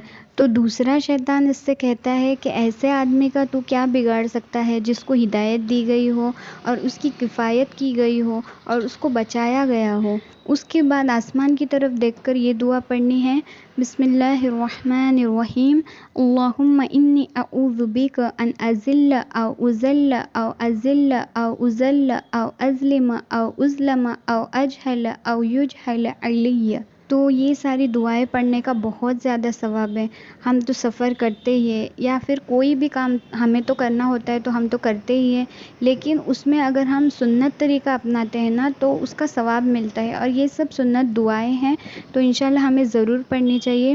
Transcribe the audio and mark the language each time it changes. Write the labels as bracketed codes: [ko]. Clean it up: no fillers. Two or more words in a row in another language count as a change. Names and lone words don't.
[ur] تو دوسرا شیطان اس سے کہتا ہے کہ ایسے آدمی کا تو کیا بگاڑ سکتا ہے جس کو ہدایت دی گئی ہو اور اس کی کفایت کی گئی ہو اور اس کو بچایا گیا ہو۔ اس کے بعد آسمان کی طرف دیکھ کر یہ دعا پڑھنی ہے: [ar] بسم اللہ الرحمن الرحیم، اللہم انی اعوذ بک ان اذل او اذل او اذل او اذل او اظلم او اظلم او اجہل او یجہل علی۔ [ur] تو یہ ساری دعائیں پڑھنے کا بہت زیادہ ثواب ہے۔ ہم تو سفر کرتے ہی ہیں، یا پھر کوئی بھی کام ہمیں تو کرنا ہوتا ہے تو ہم تو کرتے ہی ہیں، لیکن اس میں اگر ہم سنت طریقہ اپناتے ہیں نا تو اس کا ثواب ملتا ہے، اور یہ سب سنت دعائیں ہیں تو انشاءاللہ ہمیں ضرور پڑھنی چاہیے۔